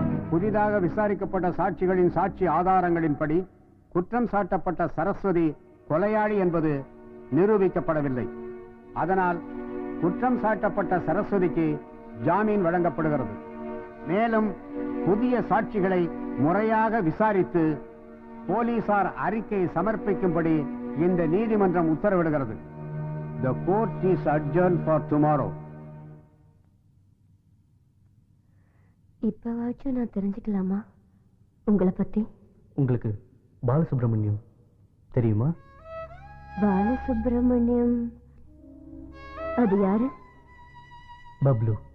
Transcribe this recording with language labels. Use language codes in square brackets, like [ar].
[ta] புதிதாக விசாரிக்கப்பட்ட சாட்சிகளின் சாட்சி ஆதாரங்களின்படி குற்றம் சாட்டப்பட்ட சரஸ்வதி கொலையாளி என்பது நிரூபிக்கப்படவில்லை. அதனால் குற்றம் சாட்டப்பட்ட சரஸ்வதிக்கு ஜாமீன் வழங்கப்படுகிறது. மேலும் புதிய சாட்சிகளை முறையாக விசாரித்து போலீசார் அறிக்கை சமர்ப்பிக்கும்படி இந்த நீதிமன்றம் உத்தரவிடுகிறது. [en] The court is adjourned for tomorrow. [ta] இப்பவாச்சும் நான் தெரிஞ்சுக்கலாமா உங்களை பத்தி? உங்களுக்கு பாலசுப்ரமணியம் தெரியுமா? பாலசுப்ரமணியம் அது யாரு? பப்ளு.